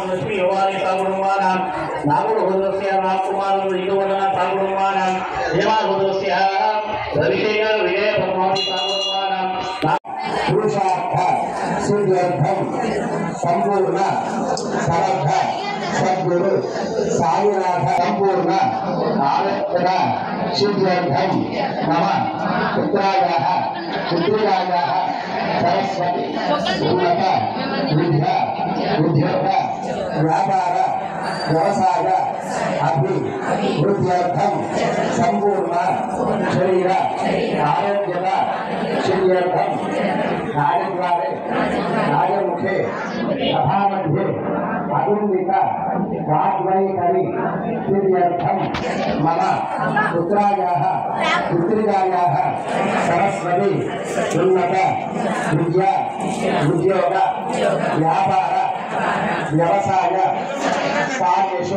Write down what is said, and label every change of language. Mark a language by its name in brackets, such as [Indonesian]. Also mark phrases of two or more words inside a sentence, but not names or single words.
[Sanskrit] లక్ష్మీ యోగాని సకుటుంబానాం నాగుడు గోత్రస్య రామకుమార్ ఇదువదన సకుటుంబానాం యజమాన గోత్రస్య రవిశేఖర విజయ పద్మావతి సకుటుంబానాం పురుషార్థ సిద్ధ్యర్థం సంపూర్ణ సమర్థ సద్గురు సాయినాథ సంపూర్ణ ఆరోగ్య సిద్ధ్యర్థం మమ పుత్రాయాః పుత్రికాయాః సరస్వతి ఉన్నత విద్య ఉద్యోగ వ్యాపార వ్యవసాయ अभिवृद्ध्यर्थम संपूर्ण शरीर आरोग्यता सिद्ध्यर्थम कार्यद्वारे कार्यमुखे सभामध्ये अदुन्विता वाग्वैखरी सिद्ध्यर्थम मम पुत्रायाः पुत्रिकायाः सरस्वती उन्नत विद्या उद्योग व्यापार व्यवसाय कार्येषु